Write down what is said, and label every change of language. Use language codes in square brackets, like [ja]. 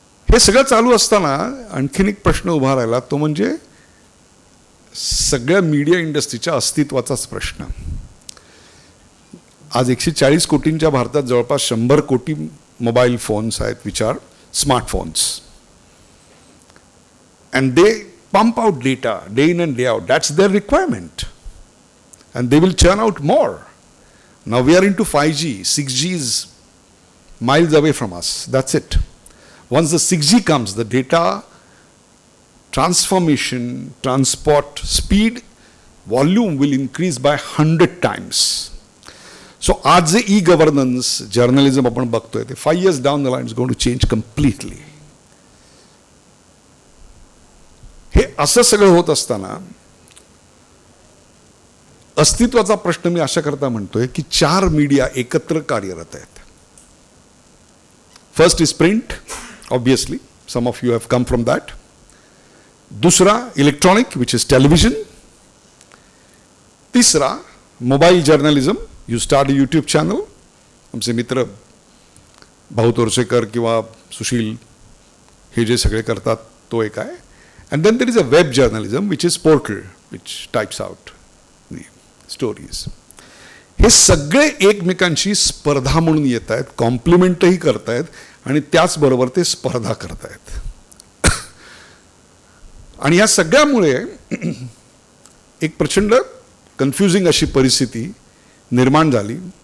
[mr] हे सगळं चालू असताना आणखीन एक प्रश्न उभा राहिला, तो म्हणजे सगळ्या मीडिया इंडस्ट्रीच्या अस्तित्वाचाच प्रश्न. आज 140 कोटींच्या भारतात जवळपास 100 कोटी मोबाईल फोन्स आहेत, [en] Which are smartphones. And they pump out data day in and day out. That's their requirement. And they will churn out more. Now we are into 5G. 6G is miles away from us. That's it. Once the 6G comes, the data transformation, transport, speed, volume will increase by 100 times. So [mr] आज जे [en] e-governance, journalism [mr] आपण बघतोय ते [en] 5 years down the line is going to change completely. [mr] हे असं सगळं होत असताना अस्तित्वाचा प्रश्न मी अशा करता म्हणतोय की 4 मीडिया एकत्र कार्यरत आहेत. [en] First is print, obviously some of you have come from that. [mr] दुसरा इलेक्ट्रॉनिक, [en] which is [mr] टेलिव्हिजन. तिसरा mobile journalism, [en] You start a YouTube channel. [mr] आमचे मित्र भाऊ तोरसेकर किंवा सुशील हे जे सगळे करतात तो एक आहे. [en] And then there is a web journalism, which is portal, which types out the stories. [mr] हे सगळे एकमेकांशी स्पर्धा म्हणून येत आहेत, कॉम्प्लिमेंटही करतायत आणि त्याचबरोबर ते स्पर्धा करतायत. आणि या सगळ्यामुळे एक प्रचंड कन्फ्युजिंग अशी परिस्थिती निर्माण झाली.